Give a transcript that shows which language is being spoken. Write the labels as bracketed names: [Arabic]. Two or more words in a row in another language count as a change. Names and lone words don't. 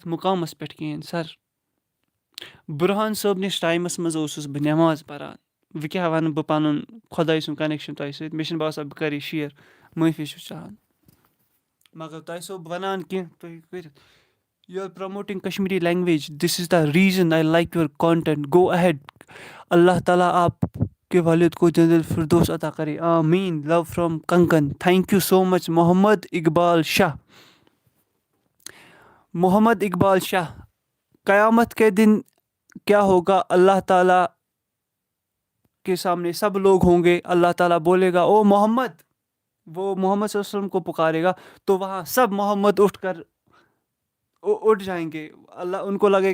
[Kashmiri] مُقامَس پٮ۪ٹھ کِہیٖنۍ سَر بُرہان صٲبنِس ٹایمَس منٛز اوسُس بہٕ نٮ۪ماز پَران وۄنۍ کیٛاہ وَنہٕ بہٕ پَنُن خۄداے سُنٛد کَنٮ۪کشَن تۄہہِ سۭتۍ مےٚ چھِنہٕ باسان بہٕ کَرٕ یہِ شِیَر معٲفی چھُس چاہان مگر تۄہہِ چھِسو بہٕ وَنان کینٛہہ تُہۍ ہیٚکِو کٔرِتھ [English] you are promoting Kashmiri language this is the reason I like your content go ahead [Urdu] اللہ تعالیٰ آپ کے والد کو جنت الفردوس عطا کرے آمین [English] love from Kankan thank you so much [Kashmiri] محمد اقبال شاہ [Urdu] محمد اقبال شاہ قیامت کے دن کیا ہوگا اللہ تعالیٰ کے سامنے سب لوگ ہوں گے اللہ تعالیٰ بولے گا او محمد وہ محمد صلی اللہ علیہ وسلم کو پکارے گا تو وہاں سب محمد اٹھ جائیں گے اللہ ان کو لگے